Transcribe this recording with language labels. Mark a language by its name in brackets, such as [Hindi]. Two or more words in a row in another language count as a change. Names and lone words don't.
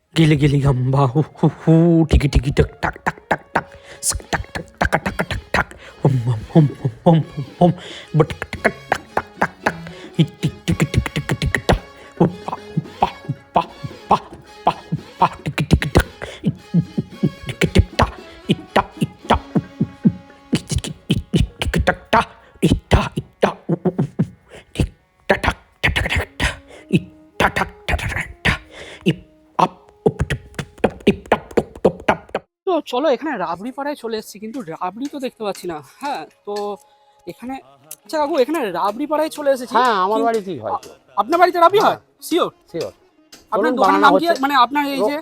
[Bangla] Gili gili gamba hu hu hu tiki tiki tak tak tak tak tak sk tak tak tak tak tak tak tak hum hum hum hum hum hum but tak tak tak tak tak tik tik tik tik tik tik tak pa pa pa pa pa pa tik tik tak tik tik tak ita ita tik tak tak ita ita tik tak tak tak tak tak ita tak tak tak tak ip up up টিপ টপ টপ টপ টপ টপ। তো চলো এখানে রাবড়ি পাড়ায় চলে এসেছি, কিন্তু রাবড়ি তো দেখতে পাচ্ছি না। হ্যাঁ, তো এখানে আচ্ছা কাকু, এখানে রাবড়ি পাড়ায় চলে এসেছি। হ্যাঁ, আমার বাড়িতেই হয়। আপনার বাড়িতে রাবড়ি হয়? শিওর শিওর। আপনার দোকানের নাম কি? মানে আপনার এই যে